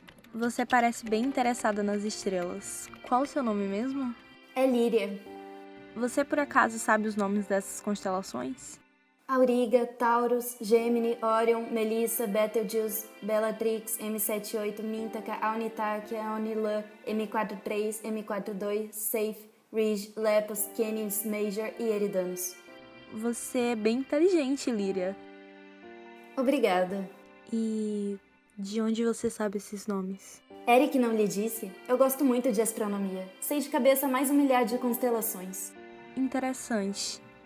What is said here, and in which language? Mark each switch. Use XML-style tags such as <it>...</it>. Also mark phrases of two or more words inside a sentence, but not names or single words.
<pt>Você parece bem interessada nas estrelas. Qual o seu nome mesmo? É Líria. Você por acaso sabe os nomes dessas constelações? Auriga, Taurus, Gemini, Orion, Melissa, Betelgeuse, Bellatrix, M78, Mintaka, Aunitarquia, Aunilã, M43, M42, Safe, Ridge, Lepus, Canis Major e Eridanos. Você é bem inteligente, Líria. Obrigada. E de onde você sabe esses nomes? Eric não lhe disse? Eu gosto muito de astronomia. Sei de cabeça mais um milhar de constelações. Interessante.</pt>